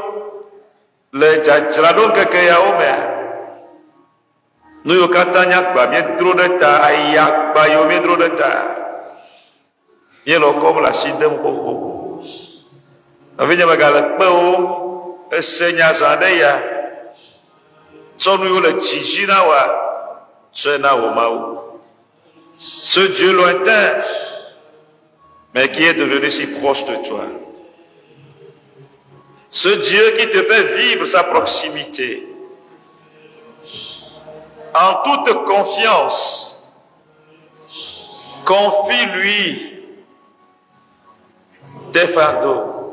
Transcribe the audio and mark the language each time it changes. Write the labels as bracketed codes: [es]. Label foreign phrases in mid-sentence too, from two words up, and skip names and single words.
[ee] Le dzadzraɖo ŋkeke yawo mea, nu yiwo katã nyakpa míedro ɖe ta, ayakpa yiwo míedro ɖe ta, míele kɔm le asi dem xoxo. Nɔvinye megale kpe wo, ese nya zã ɖe ya, tsɔ nu yiwo le dzidzi na woa, tsɔe na wò Mawu. [fr] Ce Dieu lointain, mais qui est devenu si proche de toi. Ce Dieu qui te fait vivre sa proximité. En toute confiance, confie-lui tes fardeaux.